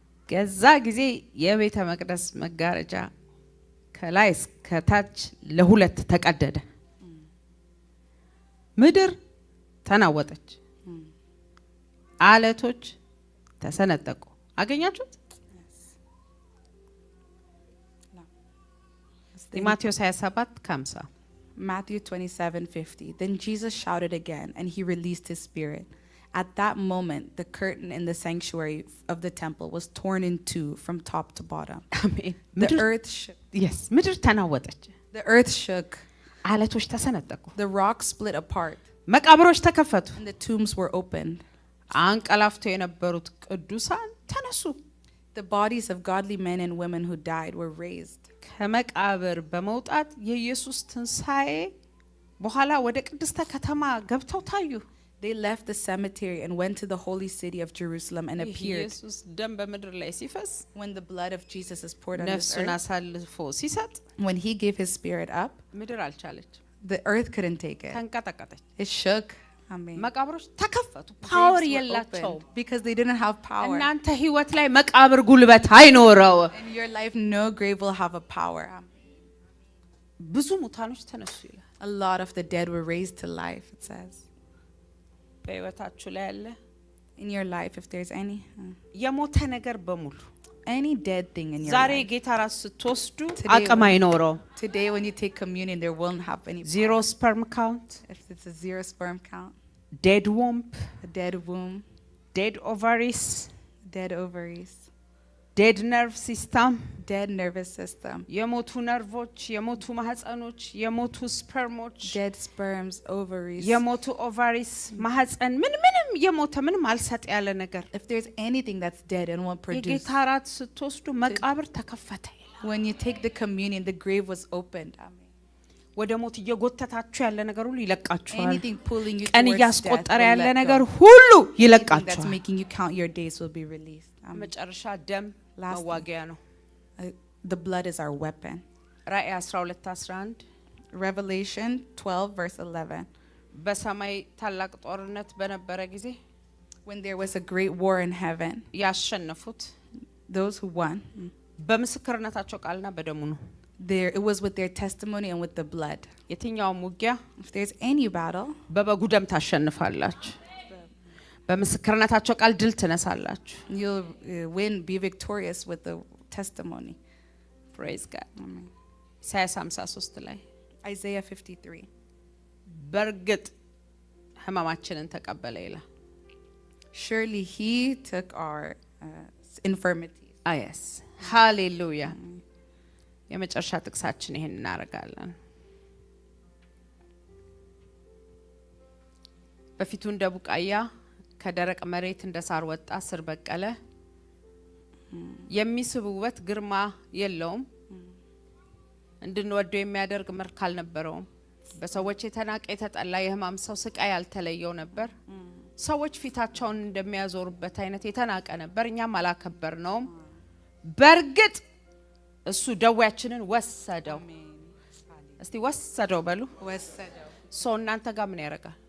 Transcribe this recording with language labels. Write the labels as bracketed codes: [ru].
[am] ከዛ ጊዜ የቤተ መቅደስ መጋረጃ ከላይ እስከ ታች ለሁለት ተቀደደ ምድር ተናወጠች አለቶች ተሰነጠቁ አገኛችሁት ማቴዎስ 27:50 [en] Matthew 27:50. Then Jesus shouted again, and he released his spirit. At that moment, the curtain in the sanctuary of the temple was torn in two from top to bottom. [am] አሜን [en] The earth shook. [am] yes ምድር ተናወጠች [en] The earth shook. [am] አለቶች ተሰነጠቁ [en] The rocks split apart, [am] መቃብሮች ተከፈቱ [en] and the tombs were opened. [am] አንቀላፍተው የነበሩት ቅዱሳን ተነሱ [en] The bodies of godly men and women who died were raised. [am] ከመቃብር በመውጣት የኢየሱስ ትንሳኤ በኋላ ወደ ቅድስተ ከተማ ገብተው ታዩ [en] They left the cemetery and went to the holy city of Jerusalem and appeared. [am] ኢየሱስ ደም በምድር ላይ ሲፈስ [en] When the blood of Jesus is poured on this [am] ነፍሱን [en] earth, [am] አሳልፎ ሲሰጥ [en] when he gave his spirit up, [am] ምድር አልቻለች [en] the earth couldn't take it. [am] ተንቀጠቀጠች [en] It shook. Amen. [am] መቃብሮች ተከፈቱ [en] Graves ፓወር were [am] የላቸው [en] opened because they didn't have power. [am] እናንተ ህይወት ላይ መቃብር ጉልበት አይኖረው [en] In your life, no grave will have a power. [am] ብዙ ሙታኖች ተነሱ ይላል [en] A lot of the dead were raised to life, it says. [am] በህይወታችሁ ላይ ያለ [en] In your life, if there's [am] የሞተ ነገር በሙሉ [en] any dead thing in your [am] ዛሬ [en] life. [am] ጌታ ራስ ስትወስዱ [en] Today [am] አቅም አይኖረው [en] Today, when you take communion, there won't have any power. ዜሮ ስፐርም ካውንት If it's a 0 sperm count, ዴድ ወምፕ a dead womb, ዴድ ኦቫሪስ dead ovaries, ዴድ ነርቭ ሲስተም dead nervous system, [am] የሞቱ ነርቮች የሞቱ ማህፀኖች የሞቱ ስፐርሞች [en] dead sperms, ovaries. [am] የሞቱ ኦቫሪስ ማህፀን ምንም የሞተ ምንም አልሰጥ ያለ ነገር [en] If there's anything that's dead and won't produce, [am] የጌታ ራት ስትወስዱ መቃብር ተከፈተ ይላል [en] when you take the communion, the grave was opened. Amen. [am] ወደ ሞት እየጎተታችሁ ያለ ነገር ሁሉ ይለቃችኋል [en] Anything pulling you [am] ቀን እያስቆጠረ [en] will [am] ያለ [en] let [am] ነገር [en] go. [am] ሁሉ [en] Anything that's [am] ይለቃችኋል [en] making you count your days will be released. Amen. [am] መጨረሻ ደም [en] Last [am] መዋጊያ ነው [en] The blood is our weapon. [am] ራእይ 12:11 [en] Revelation 12 verse 11. [am] በሰማይ ታላቅ ጦርነት በነበረ ጊዜ [en] When there was a great war in heaven, [am] ያሸነፉት [en] those who won, [am] በምስክርነታቸው ቃልና በደሙ ነው [en] it was with their testimony and with the blood. [am] የትኛውም ውጊያ [en] If there's any battle, [am] በበጉ ደም ታሸንፋላችሁ በምስክርነታቸው ቃል ድል ትነሳላችሁ [en] you'll win, be victorious with the testimony. praise god Amen. [am] ኢሳይያስ 53 ላይ [en] Isaiah 53. [am] በርግጥ ህመማችንን ተቀበለ ይላል። [en] Surely he took our infirmities. [am] አየስ ሃሌሉያ። የመጨረሻ ጥቅሳችን ይሄን እናደርጋለን። በፊቱ እንደ ቡቃያ ከደረቅ መሬት እንደ ሳር ወጣ፣ ስር በቀለ። የሚስብ ውበት ግርማ የለውም፣ እንድንወደው የሚያደርግ መልክ አልነበረውም። በሰዎች የተናቀ የተጠላ የሕማም ሰው ስቃይ ያልተለየው ነበር። ሰዎች ፊታቸውን እንደሚያዞሩበት አይነት የተናቀ ነበር፣ እኛም አላከበርነውም። በርግጥ እሱ ደዌያችንን ወሰደው። እስቲ ወሰደው በሉ። ሰው እናንተ ጋር ምን ያደርጋል?